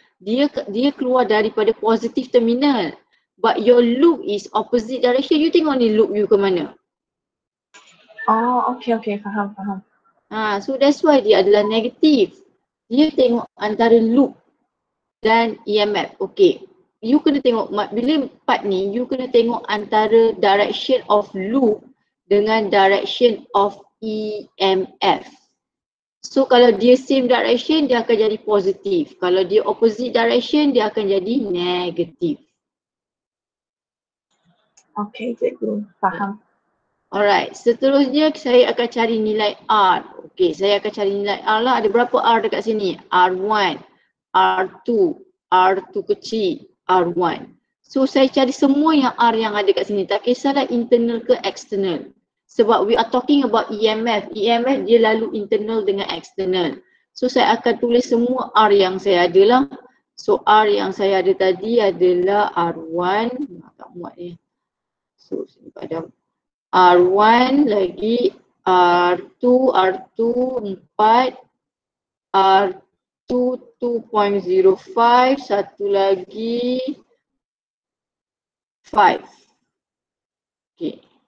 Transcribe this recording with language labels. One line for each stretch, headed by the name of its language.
Malay: Dia keluar daripada positif terminal.
English: But your loop is opposite direction.
Malay: You tengok ni loop you ke mana? Oh, okay. Faham.
English: So that's why
Malay: dia adalah negatif. Dia tengok antara loop dan EMF. Okay. You kena tengok, bila part ni, you kena tengok antara
English: direction of loop
Malay: dengan
English: direction of EMF.
Malay: So kalau dia
English: same direction,
Malay: dia akan jadi positif. Kalau dia
English: opposite direction,
Malay: dia akan jadi negatif. Okay, cikgu. Faham. Alright, seterusnya saya akan cari nilai R. Okay, saya akan cari nilai R lah. Ada berapa R dekat sini? R1, R2, R2 kecil, R1. So saya cari semua yang R yang ada kat sini. Tak kisahlah internal ke external.
English: Sebab we are talking about EMF.
Malay: EMF dia lalu internal dengan external. So saya akan tulis semua R yang saya ada lah. So R yang saya ada tadi adalah R1. Tak muat ni. So pada R1 lagi R2, R2 4, R2 2.05, satu lagi 5. Okay.